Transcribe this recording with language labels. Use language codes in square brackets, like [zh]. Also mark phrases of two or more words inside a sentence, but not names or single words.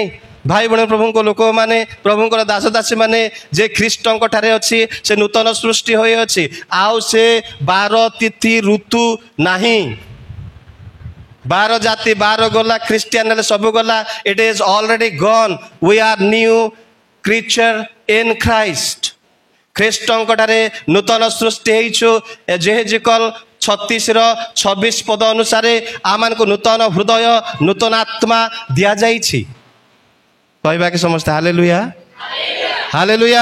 [or] ଭାଇ ଭଉଣୀ ପ୍ରଭୁଙ୍କ ଲୋକମାନେ, ପ୍ରଭୁଙ୍କର ଦାସଦାସୀ ମାନେ, ଯେ ଖ୍ରୀଷ୍ଟଙ୍କ ଠାରେ ଅଛି ସେ ନୂତନ ସୃଷ୍ଟି ହୋଇଅଛି। ଆଉ ସେ 12 ତିଥି ଋତୁ ନାହିଁ। 12 ଜାତି 12 ଗଲା, ଖ୍ରୀଷ୍ଟିଆନ ହେଲେ ସବୁ ଗଲା। [en] It is already gone. We are new creature in Christ. [or] ଖ୍ରୀଷ୍ଟଙ୍କ ଠାରେ ନୂତନ ସୃଷ୍ଟି ହେଇଛୁ। ଯେହେଜିକଲ 36:26 ପଦ ଅନୁସାରେ ଆମମାନଙ୍କୁ ନୂତନ ହୃଦୟ, ନୂତନ ଆତ୍ମା ଦିଆଯାଇଛି। କହିବା କି ସମସ୍ତେ ହାଲେଲୁୟା, ହାଲେଲୁୟା।